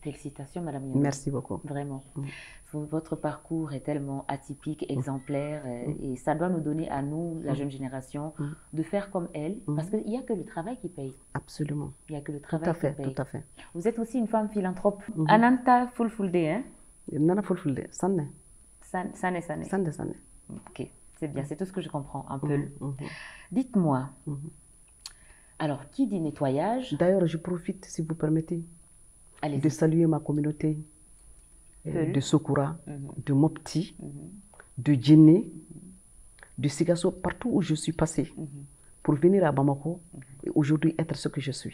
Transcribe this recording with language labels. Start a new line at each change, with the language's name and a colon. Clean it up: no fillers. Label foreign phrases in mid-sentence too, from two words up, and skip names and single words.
French: Félicitations, Madame Nyono. Merci beaucoup. Vraiment. Votre parcours est tellement atypique, exemplaire, et ça doit nous donner à nous, la jeune génération, de faire comme elle, parce qu'il n'y a que le travail qui paye. Absolument. Il n'y a que le travail qui paye. Tout à fait. Vous êtes aussi une femme philanthrope.
Fula: Ananta Fulfulde, hein? Nana Fulfulde, Sanne. Sanne. Sanne.
French: Ok, c'est bien, c'est tout ce que je comprends, un peu. Dites-moi, alors, qui dit nettoyage? D'ailleurs, je profite, si vous permettez, de saluer ma communauté de Sokura, de Mopti, de Djinné, de Sigasso, partout où je suis passée pour venir à Bamako et aujourd'hui être ce que je suis.